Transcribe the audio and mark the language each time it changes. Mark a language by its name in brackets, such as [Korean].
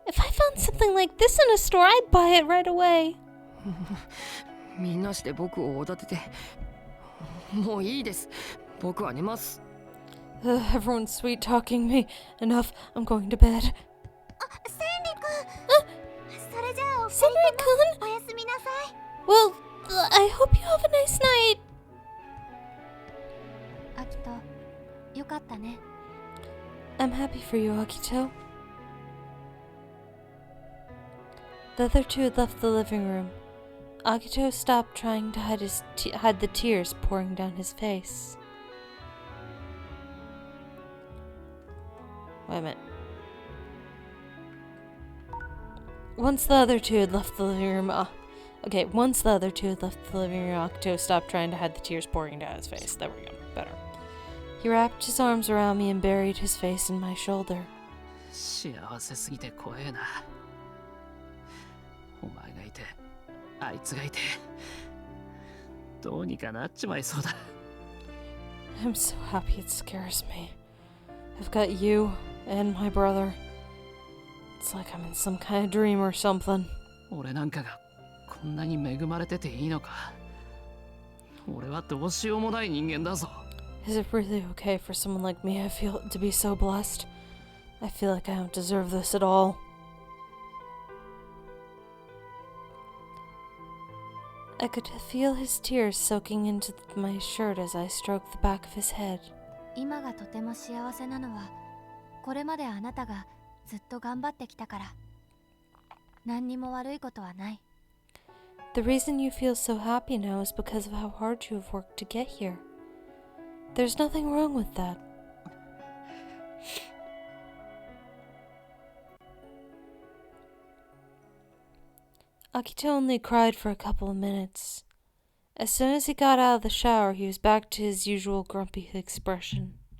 [English] If I found something like this in a store, I'd buy it right away. [Japanese] みんなして僕をおだてて。もういいです。僕は寝ます。 [English] Everyone's sweet talking me. Enough. I'm going to bed. [Japanese] 千里くん。それじゃあお二人 [English] Senri-kun? [Japanese] ともおやすみなさい。 [English] Well, I hope you have a nice night. [Japanese] アキト、よかったね。 [English] I'm happy for you, Akito. The other two had left the living room. Akito stopped trying to hide the tears pouring down his face. Wait a minute. Once the other two had left the living room, Akito stopped trying to hide the tears pouring down his face. There we go. Better. He wrapped his arms around me and buried his face in my shoulder. [Japanese] 幸せすぎて怖えな。お前がいて、あいつがいて、どうにかなっちまいそうだ。 [English] I'm so happy it scares me. I've got you and my brother. It's like I'm in some kind of dream or something. [Japanese] 俺なんかがこんなに恵まれてていいのか。俺はどうしようもない人間だぞ。 [English] Is it really okay for someone like me to be so blessed? I feel like I don't deserve this at all. I could feel his tears soaking into my shirt as I stroked the back of his head. [Japanese] 今がとても幸せなのは、これまであなたがずっと頑張ってきたから。何にも悪いことはない。 [English] The reason you feel so happy now is because of how hard you have worked to get here. There's nothing wrong with that. Akito only cried for a couple of minutes. As soon as he got out of the shower, he was back to his usual grumpy expression.